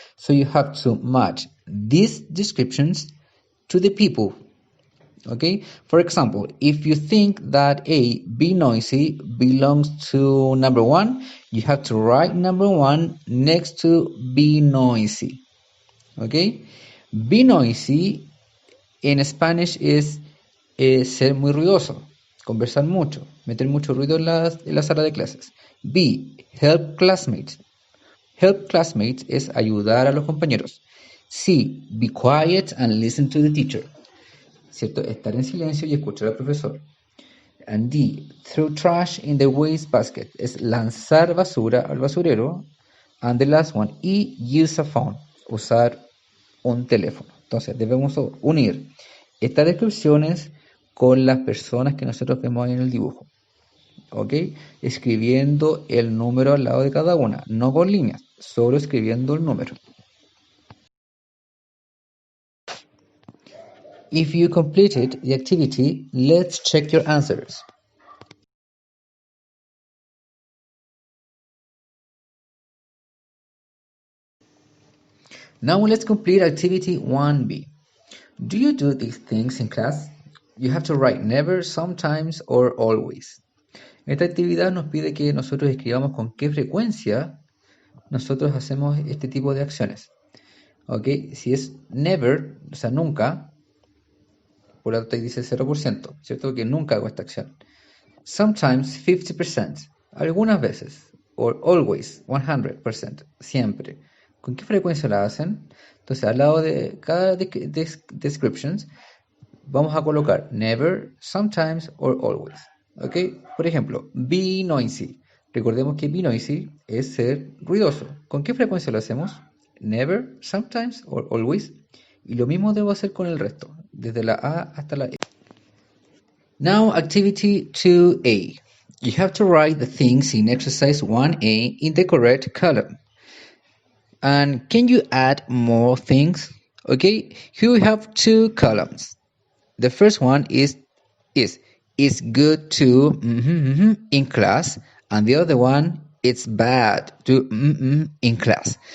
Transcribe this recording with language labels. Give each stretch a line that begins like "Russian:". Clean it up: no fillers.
English: So you have to match these descriptions to the people. Okay, for example, if you think that A, be noisy, belongs to number 1, you have to write number 1 next to be noisy. Okay, be noisy
Spanish: en Spanish es ser muy ruidoso, conversar mucho, meter mucho ruido en la sala de clases.
English: B, help classmates. Help classmates
Spanish: es ayudar a los compañeros.
English: C, be quiet and listen to the teacher.
Spanish: ¿Cierto? Estar en silencio y escuchar al profesor.
English: And D, throw trash in the waste basket,
Spanish: es lanzar basura al basurero.
English: And the last one, E, use a phone,
Spanish: usar un teléfono. Entonces debemos unir estas descripciones con las personas que nosotros vemos ahí en el dibujo. ¿Ok? Escribiendo el número al lado de cada una, no con líneas, solo escribiendo el número.
English: If you completed the activity, let's check your answers. Now let's complete activity 1B. Do you do these things in class? You have to write never, sometimes, or always.
Spanish: Esta actividad nos pide que nosotros escribamos con qué frecuencia nosotros hacemos este tipo de acciones. ¿Ok? Si es never, o sea, nunca, por lo tanto dice 0%, ¿cierto? Que nunca hago esta acción. Sometimes 50%, algunas veces.
English: Or always,
Spanish: 100%, siempre. ¿Con qué frecuencia la hacen? Entonces, al lado de cada descriptions, vamos a colocar
English: never, sometimes, or always.
Spanish: ¿Ok? Por ejemplo, be noisy. Recordemos que be noisy es ser ruidoso. ¿Con qué frecuencia lo hacemos?
English: Never, sometimes, or always.
Spanish: Y lo mismo debo hacer con el resto, desde la A hasta la E.
English: Now, activity 2A. You have to write the things in exercise 1A in the correct column. And can you add more things? Okay, here we have 2 columns. The first one is good to in class, and the other one it's bad to in class.